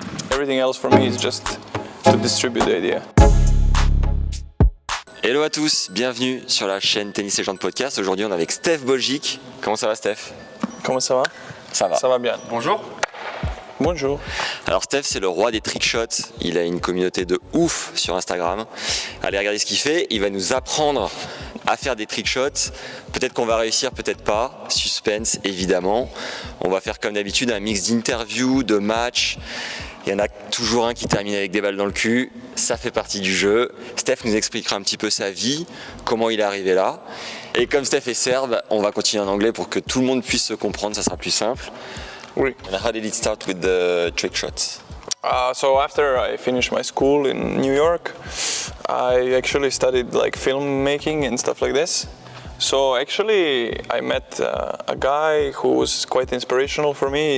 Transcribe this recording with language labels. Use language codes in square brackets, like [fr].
[en] everything else for me is just to distribute the idea. [fr] Hello à tous, bienvenue sur la chaîne Tennis Légende Podcast. Aujourd'hui on est avec Stefan Bojic. Comment ça va Steph? Comment ça va? Ça va. Ça va bien. Bonjour. Bonjour. Alors Steph c'est le roi des trickshots, il a une communauté de ouf sur Instagram. Allez regarder ce qu'il fait, il va nous apprendre à faire des trickshots. Peut-être qu'on va réussir, peut-être pas. Suspense évidemment. On va faire comme d'habitude un mix d'interviews, de matchs. Il y en a toujours un qui termine avec des balles dans le cul, ça fait partie du jeu. Steph nous expliquera un petit peu sa vie, comment il est arrivé là. Et comme Steph est serbe, on va continuer en anglais pour que tout le monde puisse se comprendre, ça sera plus simple. Oui. [en] And how did it start with the trick shots? So after I finished my school in New York, I actually studied like filmmaking and stuff like this. So actually I met a guy who was quite inspirational for me.